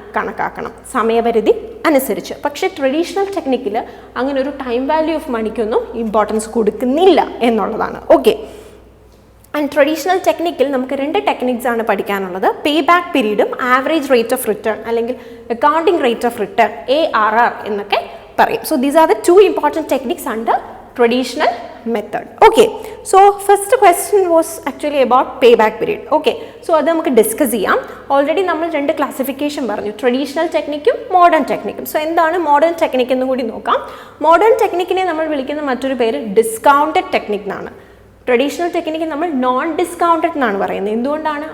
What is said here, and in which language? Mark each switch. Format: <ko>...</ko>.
<ml>കണക്കാക്കണം സമയപരിധി അനുസരിച്ച്. പക്ഷേ ട്രഡീഷണൽ ടെക്നിക്കിൽ അങ്ങനെ ഒരു ടൈം വാല്യൂ ഓഫ് മണിക്കൊന്നും ഇമ്പോർട്ടൻസ് കൊടുക്കുന്നില്ല എന്നുള്ളതാണ്. ഓക്കെ, ആൻഡ് ട്രഡീഷണൽ ടെക്നിക്കിൽ നമുക്ക് 2 ടെക്നിക്സ് ആണ് പഠിക്കാനുള്ളത്. Pay back പീരീഡും average rate of return അല്ലെങ്കിൽ accounting rate of return ARR എന്നൊക്കെ പറയും.</ml> <en>So these are the 2 important techniques under traditional method. Okay, so first question was actually about payback period.</en> <ml>Okay, so അത് നമുക്ക് discuss ചെയ്യാം. Already നമ്മൾ 2 classification പറഞ്ഞു, traditional ടെക്നിക്കും modern ടെക്നിക്കും. So എന്താണ് modern technique എന്ന് കൂടി നോക്കാം. മോഡേൺ ടെക്നിക്കിനെ നമ്മൾ വിളിക്കുന്ന മറ്റൊരു പേര് ഡിസ്കൗണ്ടഡ് ടെക്നിക് എന്നാണ്. ട്രഡീഷണൽ ടെക്നിക്ക് നമ്മൾ നോൺ ഡിസ്കൗണ്ടഡ് എന്നാണ് പറയുന്നത്. എന്തുകൊണ്ടാണ്?</ml>